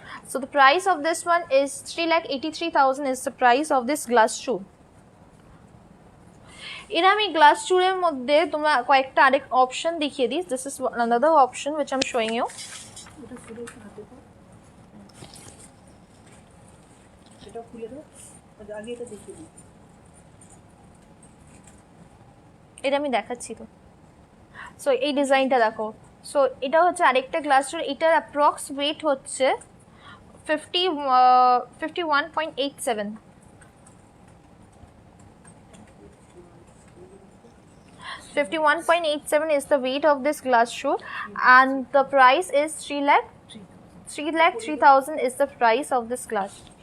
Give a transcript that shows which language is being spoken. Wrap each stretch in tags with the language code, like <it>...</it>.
<en>So the price of this one is 3,83,000 is the price of this glass shoe.</en> <bn>এর আমি glass চুরের মধ্যে তোমরা কয়েকটা আরেক অপশন দেখিয়ে দিই।</bn> <en>This is another option which I'm showing you.</en> <bn>ওটা খুলে একটু হাতে দাও, সেটাও খুলে দাও। আগে এটা দেখিয়ে দিই। এটা আমি দেখাচ্ছি তো। সো এই ডিজাইনটা দেখো। সো এটা হচ্ছে আরেকটা গ্লাস ডোর, এটার অ্যাপ্রক্স ওয়েট হচ্ছে 51.87.</bn> <en>51.87 is the weight of this glass shoe, and the price is 3,03,000 is the price of this glass.</en>